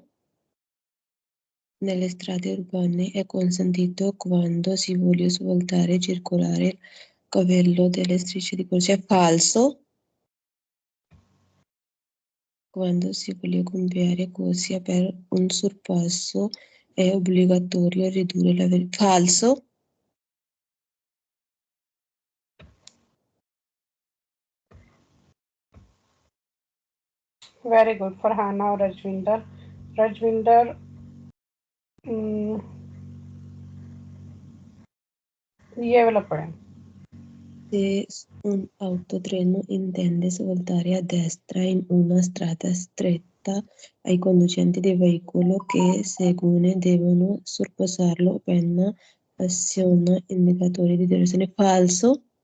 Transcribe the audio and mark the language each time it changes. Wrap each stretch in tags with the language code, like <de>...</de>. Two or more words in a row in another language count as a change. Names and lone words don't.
<it>Nelle strade urbane è consentito quando si vuole svoltare circolare il cavallo delle strisce di corsia, falso? Quando si vuole cambiare corsia per un sorpasso è obbligatorio ridurre la velocità, falso?</it> <en>very good</en> <hi>फरहाना और राजविंदर। राजविंदर ये वाला पढ़ें।</hi> <it>Se un autotreno intende svoltare a destra in una strada stretta, ai conducenti del veicolo che seguono devono sorpassarlo appena aziona indicatore di direzione, falso.</it>